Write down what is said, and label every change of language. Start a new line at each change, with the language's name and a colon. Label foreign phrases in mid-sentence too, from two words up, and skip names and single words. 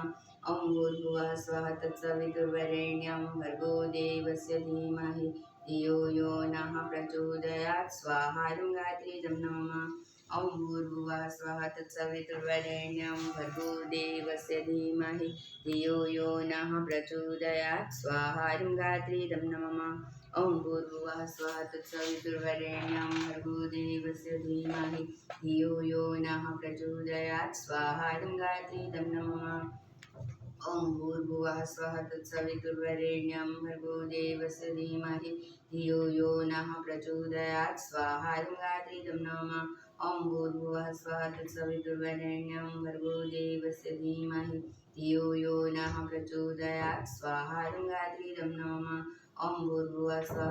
Sanskrit: ओम भूर्भुवः स्वाहा तत्सवितुर्वरेण्यं भर्गो देवस्य धीमहि धियो यो नः प्रचोदयात स्वाहा गायत्रीदं नमः। ओम भूर्भुवः स्वाहा तत्सवितुर्वरेण्यं भर्गो देवस्य धीमहि धियो यो नः प्रचोदयात स्वाहा गायत्रीदं नमः। ओम भूर्भुवः स्वाहा तत्सवितुर्वरेण्यं भर्गो देवस्य धीमहि धियो यो नः प्रचोदयात स्वाहा गायत्रीदं नमः। ओम भूर्भुवः स्वः तत्सवितुर्वरेण्यं भर्गो देवस्य धीमहि धियो यो नः प्रचोदयात् स्वाहा गात्रीदं नमः ओम भूर्भुवः स्वः तत्सवितुर्वरेण्यं भर्गो देवस्य धीमहि धियो यो नः प्रचोदयात् स्वाहा गात्रीदं नमः ओम भूर्भुवः स्वः